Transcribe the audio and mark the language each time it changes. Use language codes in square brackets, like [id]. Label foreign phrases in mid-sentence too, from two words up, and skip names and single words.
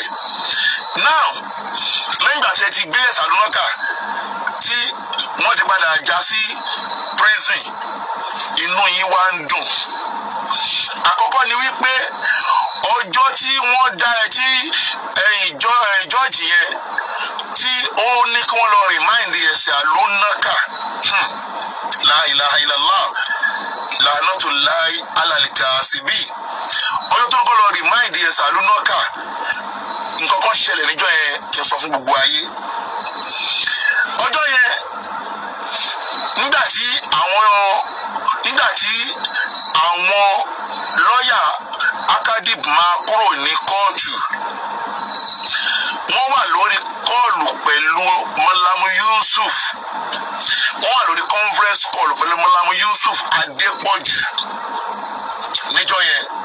[yo] Now lẹ́yìn ìgbà tí ẹ ti gbé Yesaloonaka tí wọ́n ti padà já sí prison inú yín wá ń dùn. Àkọ́kọ́ ni wípé ọjọ́ tí wọ́n dá ẹ tí jọ́ọ̀jì yẹn tí ó ní kí wọ́n lọ remind Yesaloonaka. [ar] لا إله إلا الله. لعنة الله على الكاذبين. [yo] Ọjọ́ tó ń kọ́ lọ remind Yesaloonaka. Nǹkan kan ṣẹlẹ̀ níjọ́ yẹn kí n sọ fún gbogbo ayé. Ọjọ́ yẹn nígbà tí àwọn lọ́yà Akadib máa kúrò ní kóòtù, wọ́n wà lórí kọ́ọ̀lù pẹ̀lú Mọ́lámù Yusuf, wọ́n wà lórí [en] conference call [yo] pẹ̀lú Mọ́lámù Yusuf Adepoju níjọ́ yẹn.